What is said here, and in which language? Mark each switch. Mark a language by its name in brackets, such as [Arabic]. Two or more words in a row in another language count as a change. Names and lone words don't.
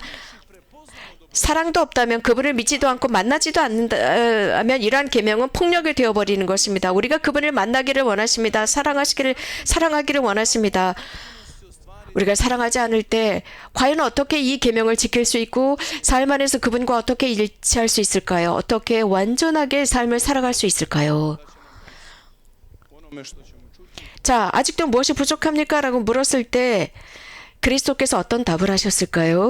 [Korean] 사랑도 없다면 그분을 믿지도 않고 만나지도 않는다면 이러한 계명은 폭력이 되어버리는 것입니다. 우리가 그분을 만나기를 원하십니다. 사랑하기를 원하십니다. 우리가 사랑하지 않을 때 과연 어떻게 이 계명을 지킬 수 있고 삶 안에서 그분과 어떻게 일치할 수 있을까요? 어떻게 완전하게 삶을 살아갈 수 있을까요? [Croatian] onome što ćemo čuti, [Korean] 자, 아직도 무엇이 부족합니까? 라고 물었을 때 그리스도께서 어떤 답을 하셨을까요?